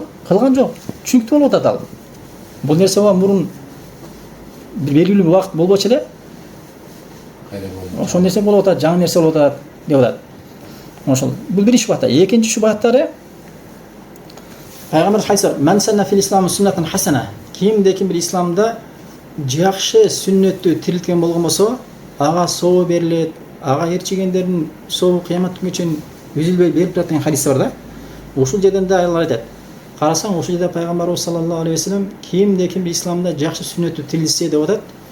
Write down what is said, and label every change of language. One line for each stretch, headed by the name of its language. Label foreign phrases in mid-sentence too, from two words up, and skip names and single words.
Kyrgyz: Кылган жок. Түшүнүктүү болуп атат ал. Бул нерсе мурун бир белгилүү убакыт болбочу эле. Ошол нерсе болуп атат, жаңы нерсе болуп атат деп атат. Ошол. Бул биринчи шубахта. Экинчи шубахаттары Пайгамбар хайса
Arabic: "من سن في الإسلام سنة حسنة".
Kyrgyz: Кимде-ким бир исламда жакшы сүннөттү тирилткен болгон болсо, ага соо берилет, ага ээрчигендердин сообу кыямат күнүгө чейин үзүлбөй берип турат деген хадис бар да. Ушул жерден да аялар айтат. Карасаң, ушул жерде пайгамбарыбыз
Arabic: صلى الله عليه وسلم
Kyrgyz: кимде-ким бир исламда жакшы сүннөттү тирилтсе деп атат.